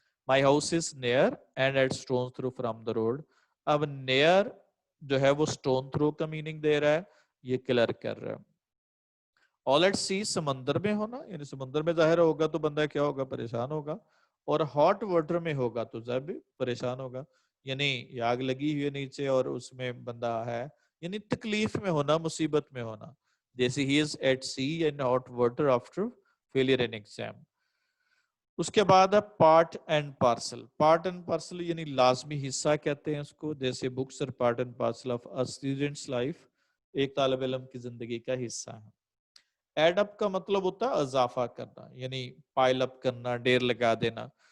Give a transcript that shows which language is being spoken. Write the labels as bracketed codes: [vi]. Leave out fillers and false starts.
[en] My house is near and at stones throw from the road. [ur] اب near جو ہے وہ سٹون تھرو کا میننگ دے رہا ہے, یہ کلیئر کر رہا ہے. آل ایٹ سی, سمندر میں ہونا, یعنی سمندر میں ظاہر ہوگا تو بندہ کیا ہوگا, پریشان ہوگا, اور ہاٹ واٹر میں ہوگا تو ظاہر بھی پریشان ہوگا, یعنی آگ لگی ہوئی ہے نیچے اور اس میں بندہ ہے, یعنی تکلیف میں ہونا, مصیبت میں ہونا. جیسے [en] he is at sea and hot water after failure in exam. [ur] اس کے بعد ہے part and parcel. Part and parcel یعنی لازمی حصہ کہتے ہیں اس کو, جیسے [en] books اور part and parcel of a student's life, [ur] ایک طالب علم کی زندگی کا حصہ ہے. ایڈ اپ کا مطلب ہوتا ہے اضافہ کرنا, یعنی پائل اپ کرنا, ڈیر لگا دینا.